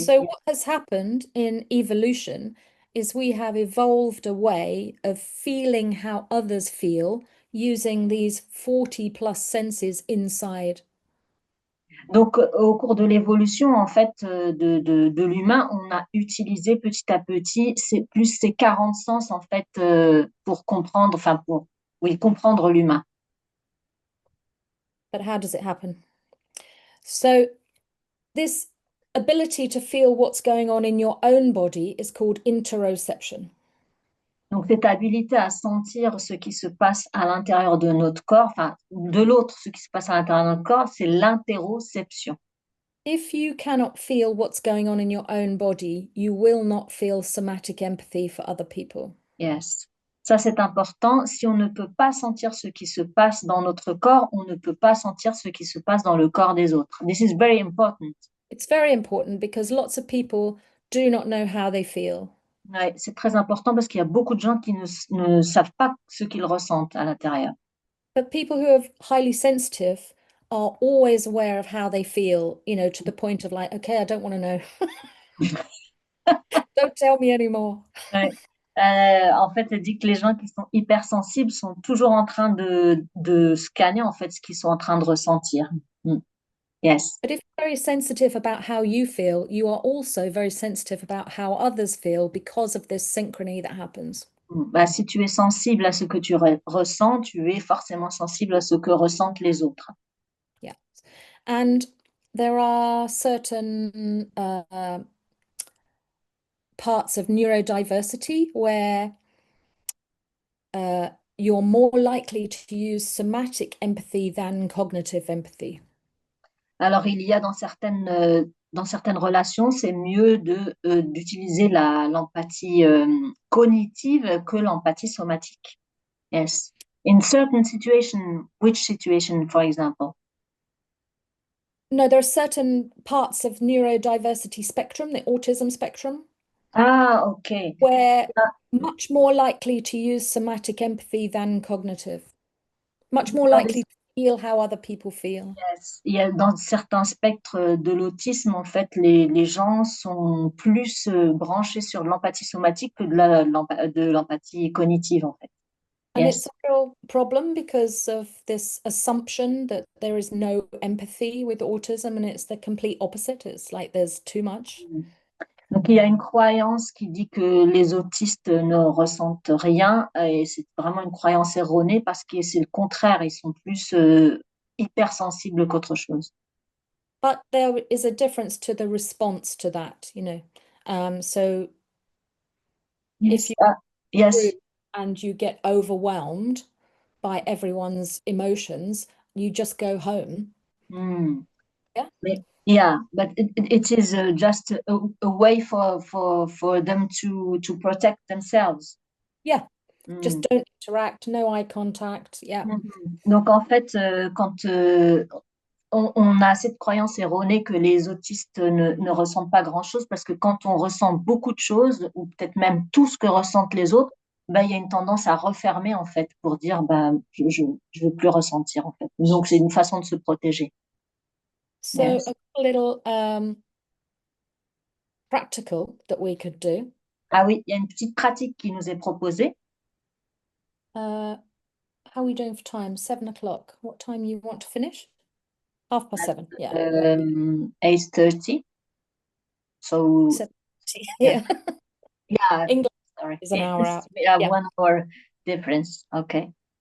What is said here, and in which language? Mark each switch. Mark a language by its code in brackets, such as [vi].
[en] So what has happened in evolution is we have evolved a way of feeling how others feel using these 40 plus senses inside. [fr] Donc, au cours de l'évolution, en fait, de l'humain, on a utilisé petit à petit ces 40 sens, en fait, pour comprendre, enfin, oui, comprendre l'humain. [en] But how does it happen? So this ability to feel what's going on in your own body is called interoception. [fr] Donc, cette habilité à sentir ce qui se passe à l'intérieur de notre corps, enfin, de l'autre, ce qui se passe à l'intérieur de notre corps, c'est l'interoception. [en] If you cannot feel what's going on in your own body, you will not feel somatic empathy for other people. [fr] Yes. Ça, c'est important. Si on ne peut pas sentir ce qui se passe dans notre corps, on ne peut pas sentir ce qui se passe dans le corps des autres. [en] This is very important. It's very important because lots of people do not know how they feel. [fr] Ouais, c'est très important parce qu'il y a beaucoup de gens qui ne savent pas ce qu'ils ressentent à l'intérieur. [en] But people who are highly sensitive are always aware of how they feel, you know, to the point of like, okay, I don't want to know. Don't tell me anymore. [fr] Ouais. En fait, elle dit que les gens qui sont hypersensibles sont toujours en train de scanner en fait ce qu'ils sont en train de ressentir. [en] Mm. Yes. But if you're very sensitive about how you feel, you are also very sensitive about how others feel because of this synchrony that happens. [fr] Bah, si tu es sensible à ce que tu ressens, tu es forcément sensible à ce que ressentent les autres. [en] Yeah. And there are certain parts of neurodiversity where you're more likely to use somatic empathy than cognitive empathy. [fr] Alors, il y a dans certaines relations, c'est mieux d'utiliser l'empathie cognitive que l'empathie somatique. [en] Yes. In certain situation, which situation, for example? No, there are certain parts of neurodiversity spectrum, the autism spectrum, [fr] Ah, ok. [en] where much more likely to use somatic empathy than cognitive. Much more likely to feel how other people feel. Yes. [fr] Il y a dans certains spectres de l'autisme, en fait, les gens sont plus branchés sur l'empathie somatique que de l'empathie cognitive, en fait. [en] And Yes. it's a real problem because of this assumption that there is no empathy with autism, and it's the complete opposite. It's like there's too much. Donc, il y a une croyance qui dit que les autistes ne ressentent rien et c'est vraiment une croyance erronée parce que c'est le contraire, ils sont plus hypersensibles qu'autre chose. But there is a difference to the response to that, you know. So if you Yes. and you get overwhelmed by everyone's emotions, you just go home. Hmm. Yeah. Yeah, but it is just a way for them to protect themselves. Yeah. Hmm. Just don't interact, no eye contact. Yeah. Mhm. [fr] Donc en fait, quand on a cette croyance erronée que les autistes ne ressentent pas grand-chose, parce que quand on ressent beaucoup de choses, ou peut-être même tout ce que ressentent les autres, bah, il y a une tendance à refermer en fait pour dire bah, je veux plus ressentir en fait. Donc c'est une façon de se protéger. [en] So Yes. a little practical that we could do. [fr] Ah oui, il y a une petite pratique qui nous est proposée. [en] How are we doing for time? 7 o'clock. What time you want to finish? 7:30. Yeah. 8:30. So 7:30. yeah, Yeah. yeah. English Sorry, is an hour out. we have Yeah. 1 hour difference. Okay.